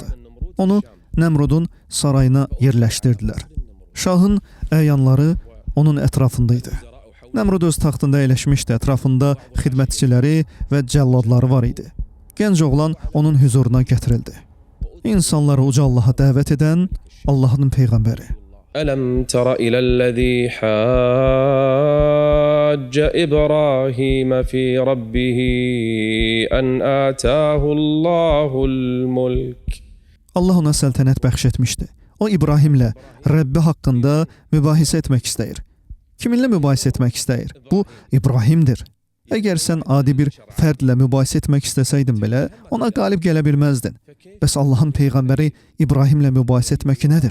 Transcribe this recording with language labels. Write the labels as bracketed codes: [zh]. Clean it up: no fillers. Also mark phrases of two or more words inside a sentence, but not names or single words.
[az] Onu Nəmrudun sarayına yerləşdirdilər. Şahın əyanları onun ətrafında idi. Nəmrud öz taxtında əyləşmişdi, ətrafında xidmətçiləri və cəlladları var idi. Gənc oğlan onun huzuruna gətirildi. İnsanları uca Allaha dəvət edən Allahın peyğəmbəri. [ar] ألم تر إلى الذي حاج إبراهيم في ربه أن آتاه الله الملك [az] Allah ona səltənət bəxş etmişdi. O İbrahimlə Rəbbi haqqında mübahisə etmək istəyir. Kiminlə mübahisə etmək istəyir? Bu İbrahimdir. Əgər sən adi bir fərdlə mübahisə etmək istəsəydin belə, ona qalib gələ bilməzdin. Bəs Allahın peyğəmbəri İbrahimlə mübahisə etmək nədir?